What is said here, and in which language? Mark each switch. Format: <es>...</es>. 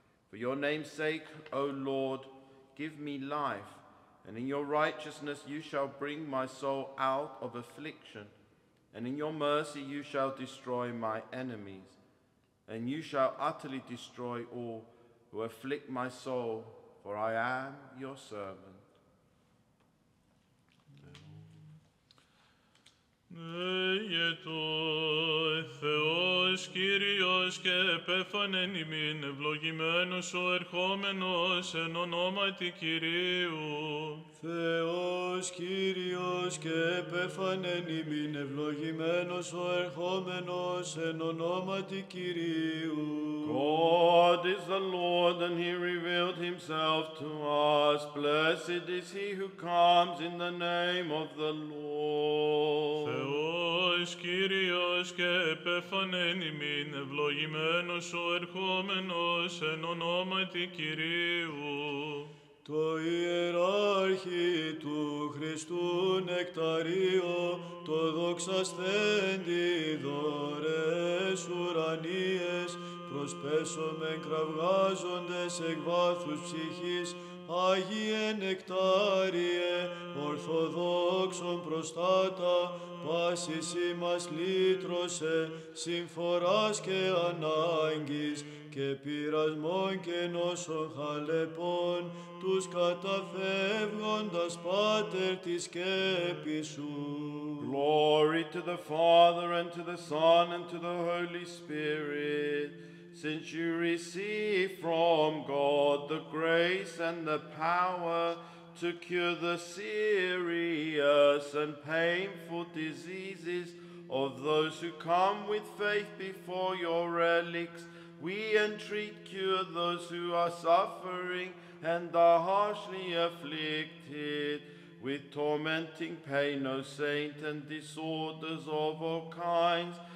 <en>For your name's sake, O Lord, give me life, and in your righteousness you shall bring my soul out of affliction, and in your mercy you shall destroy my enemies, and you shall utterly destroy all who afflict my soul, for I am your servant.</en> <el>Εγετό Θεός Κύριος και επέφανεν ημίν, ευλογημένος ο ερχόμενος εν ονόματι Κυρίου. Θεός Κύριος και επέφανεν ημίν, ευλογημένος ο ερχόμενος εν ονόματι Κυρίου.</el> <en>God is the Lord, and he revealed himself to us. Blessed is he who comes in the name of the Lord.</en> <el>Θεός Κύριος και επέφανεν ημίν, ευλογημένος ο ερχόμενος εν ονόματι Κυρίου. Το ιεράρχη του Χριστού νεκταρίο, το δοξασθέντη δωρές ουρανίες, προσπέσομεν κραυγάζοντες εκ βάθους ψυχής, Άγιε νεκτάριε, ορθοδόξον προστάτα, πάσης ημάς λύτρωσε, συμφοράς και ανάγκης, και πειρασμών και νόσων χαλεπών, τους καταφεύγοντας Πάτερ της σκέπης σου.</el> <en>Glory to the Father, and to the Son, and to the Holy Spirit, since you receive from God the grace and the power to cure the serious and painful diseases of those who come with faith before your relics, we entreat cure those who are suffering and are harshly afflicted with tormenting pain, O saint, and disorders of all kinds.</en>